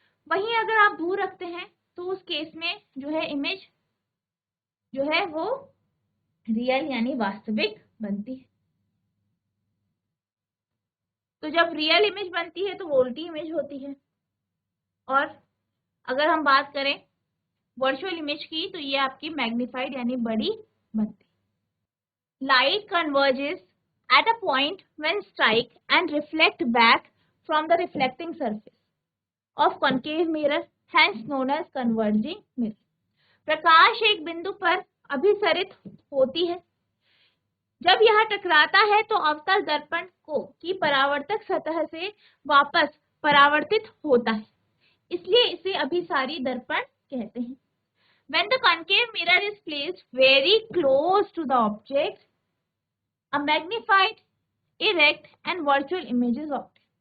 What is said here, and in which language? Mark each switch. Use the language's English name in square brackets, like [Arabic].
[Hindi] वहीं अगर आप दूर रखते हैं तो उस केस में जो है इमेज जो है वो रियल यानी वास्तविक बनती है। तो जब रियल इमेज बनती है तो वोल्टी इमेज होती है और अगर हम बात करें वर्चुअल इमेज की तो ये आपकी मैग्नीफाइड यानी बड़ी बनती है। [English] Light converges at a point when strike and reflect back from the reflecting surface of concave mirror hence known as converging mirror. [Hindi] प्रकाश एक बिंदु पर अभिसरित होती है, जब यह टकराता है तो अवतल दर्पण को की परावर्तक सतह से वापस परावर्तित होता है, इसलिए इसे अभिसारी दर्पण कहते हैं. [English] When the concave mirror is placed very close to the object, a magnified, erect and virtual image is obtained.